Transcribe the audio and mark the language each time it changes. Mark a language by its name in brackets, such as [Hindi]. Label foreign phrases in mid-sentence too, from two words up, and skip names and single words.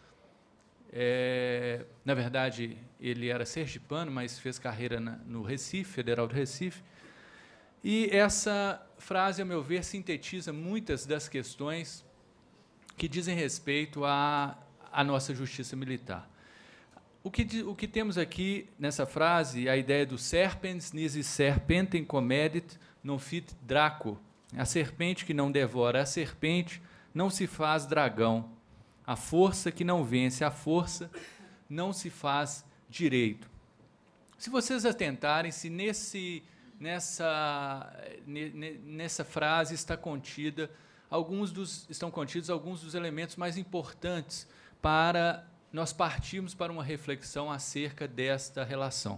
[Portuguese] Na verdade, ele era sergipano, mas fez carreira no Recife, Federal do Recife. E essa frase, a meu ver, sintetiza muitas das questões que dizem respeito à nossa justiça militar. O que temos aqui nessa frase, a ideia do [Latin] serpens nisi serpentem comedit non fit draco. [Portuguese] A serpente que não devora a serpente não se faz dragão. A força que não vence a força não se faz direito. Se vocês atentarem, se nessa frase estão contidos alguns dos elementos mais importantes para nós partirmos para uma reflexão acerca desta relação.